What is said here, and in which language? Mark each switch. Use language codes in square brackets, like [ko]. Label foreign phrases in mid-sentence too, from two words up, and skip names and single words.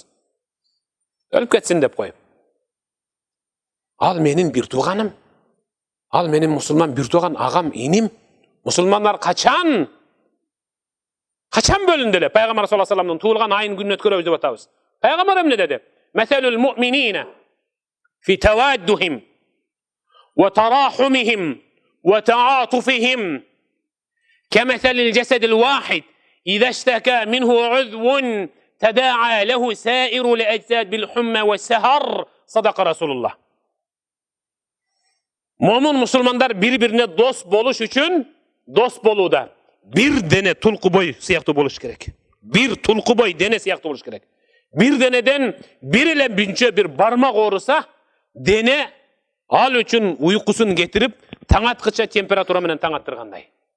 [ky] Өлүп кетсин деп коюп. Ал менин бир тууганым. Ал менин мусулман бир тууган агам, иним. Мусулмандар качан бөлүндү эле? Пайгамбар [ar] صلى الله عليه وسلم [ky] туулган айын күнүн өткөрөбүз деп атабыз. Пайгамбар эмне деди? [ar] مثل المؤمنين في توادهم و تراحمهم و تعاطفهم كمثل الجسد الواحد إذا اشتكى منه عضو تداعى له سائر الأجساد بالحمى والسهر صدق رسول الله. [ky] Момун мусулмандар бири-бирине дос болуш үчүн дос болууда бир дене тулкубой сыяктуу болуш керек. Бир тулкубой дене сыяктуу болуш керек. Бир денеден бир эле бүнчө бир бармак ооруса, дене ал үчүн уйкусун кетирип, таң аткыча температура менен таң аттыргандай.